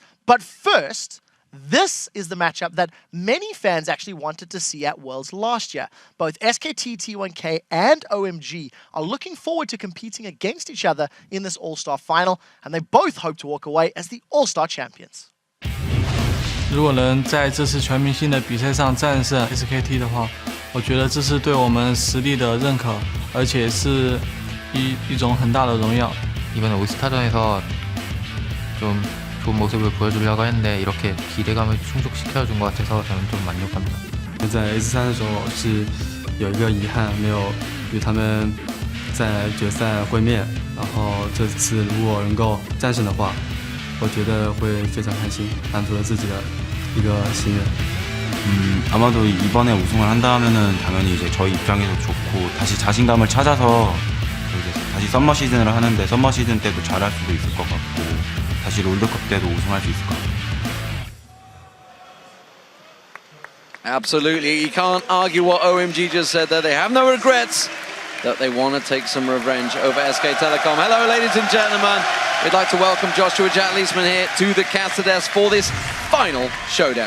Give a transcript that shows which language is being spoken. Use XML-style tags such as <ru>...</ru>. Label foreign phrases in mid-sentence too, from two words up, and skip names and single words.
<en>But first, this is the matchup that many fans actually wanted to see at Worlds last year. Both SKT, T1K, and OMG are looking forward to competing against each other in this All-Star final, and they both hope to walk away as the All-Star champions.</en> <zh>如果能在这次全明星的比赛上战胜 SKT 的话，我觉得这是對我們實力的認可，而且是一種很大的榮耀。</zh> <ko>이번에 올스타전에서 좀 좋은 모습을 보여주려고 했는데 이렇게 기대감을 충족시켜준 것 같아서 저는 좀 만족합니다.</ko> <zh>在 S3 的时候是有一个遗憾，没有与他们在决赛会面。然后这次如果能够战胜的话，我觉得会非常开心，满足了自己的一个心愿。</zh> <ko>아마도 이번에 우승을 한다면은 당연히 이제 저희 입장에서 좋고 다시 자신감을 찾아서 이제 다시 썸머 시즌을 하는데 썸머 시즌 때도 잘할 수도 있을 것 같고 다시 롤드컵 때도 우승할 수 있을 것 같아요.</ko> <en>Absolutely, you can't argue what OMG just said there. They have no regrets, that they want to take some revenge over SK Telecom. Hello, ladies and gentlemen. We'd like to welcome Joshua Jack-Leesman here to the caster desk for this final showdown.</en>